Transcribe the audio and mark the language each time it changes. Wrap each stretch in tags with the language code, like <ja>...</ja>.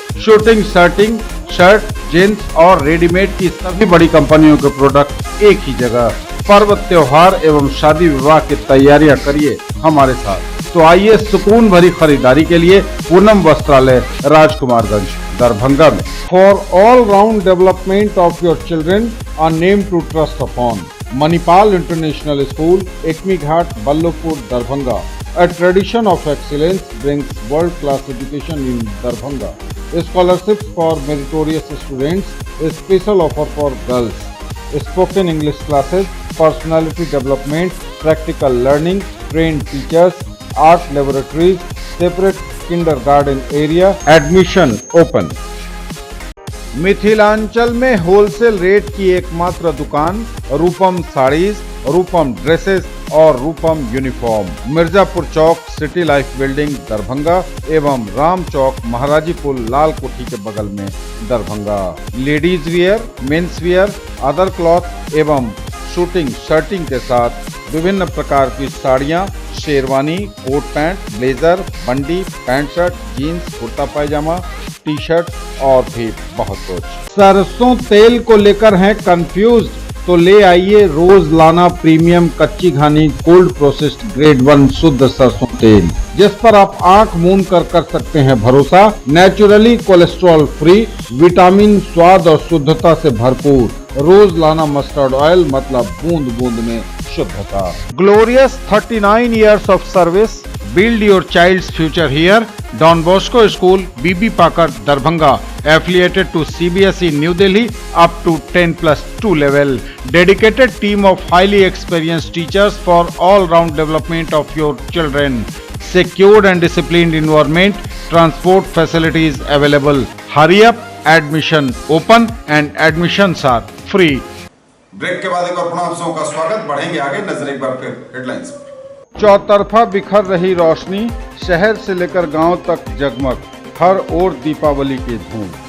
<hi>Shooting, shirting, shirt, jeans और readymade की सभी बड़ी कंपनियों के प्रोडक्ट एक ही जगह। पर्व, त्योहार एवं शादी विवाह की तैयारियां करिए हमारे साथ। तो आइए सुकून भरी खरीदारी के लिए पूनम वस्त्रालय, राजकुमारगंज, दरभंगा में।</hi> <en>For all round development of your children, a name to trust upon. Manipal International School, Ekmi Ghat, Ballopur, Darbhanga. A tradition of excellence brings world-class education in Darbhanga. Scholarships for meritorious students, a special offer for girls. Spoken English classes, personality development, practical learning, trained teachers, art laboratories, separate kindergarten area. Admission open.</en> <hi>Mithilanchal में wholesale rate की एकमात्र दुकान, रूपम साड़ीज, रूपम dresses और रूपम uniform, Mirzapur चौक city life building Darbhanga एवं राम चौक महाराजी पुल लाल कोठी के बगल में Darbhanga. Ladies wear, men's wear, other cloth एवं शूटिंग शर्टिंग के साथ विभिन्न प्रकार की साड़ियाँ, शेरवानी, कोट पैंट, ब्लेजर, बंडी, पैंट शर्ट, जीन्स, कुर्ता पायजामा, टी शर्ट और भी बहुत कुछ। सरसों तेल को लेकर हैं कंफ्यूज? तो ले आइए रोज लाना प्रीमियम कच्ची घानी कोल्ड प्रोसेस्ड ग्रेड 1 शुद्ध सरसों तेल, जिस पर आप आंख मूंद कर सकते हैं भरोसा। नेचुरली कोलेस्ट्रॉल फ्री, विटामिन, स्वाद और शुद्धता से भरपूर। रोज लाना मस्टर्ड ऑयल, मतलब बूंद बूंद में शुद्धता।</hi> <en>Glorious 39 years of service, build your child's future here. Don Bosco School, BB Pakar, Darbhanga, affiliated to CBSE New Delhi up to 10+2 level. Dedicated team of highly experienced teachers for all-round development of your children. Secured and disciplined environment, transport facilities available. Hurry up, admission open and admissions are free.</en> <hi>Break के बाद एक बार पुनः आप सबका स्वागत। बढ़ेंगे आगे, नजर एक बार फिर हेडलाइंस पर। चौतरफा बिखर रही रोशनी, शहर से लेकर गांव तक जगमग, हर ओर दीपावली की धूम।</hi>